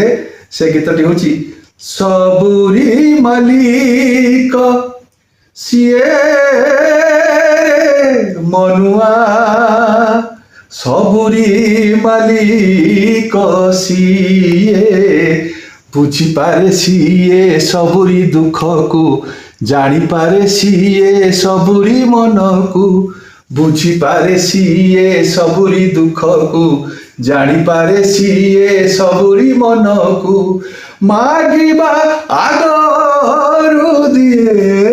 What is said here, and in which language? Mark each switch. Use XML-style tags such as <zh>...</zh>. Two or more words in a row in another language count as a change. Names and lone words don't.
<or>ସେ ଗୀତଟି ହୋଚି ସବୁରି ମାଲିକ ସିଏ ମନୁଆ। ସବୁରି ମାଲିକ ସିଏ ବୁଝି ପାରେ ସିଏ ସବୁରି ଦୁଃଖ କୁ। ଜାଣି ପାରେ ସିଏ ସବୁରି ମନ କୁ। ବୁଝି ପାରେ ସିଏ ସବୁରି ଦୁଃଖ କୁ। ଜାଣି ପାରେ ସିଏ ସବୁରି ମନ କୁ। ମାଗିବା ଆଗରୁ ଦିଏ।</or>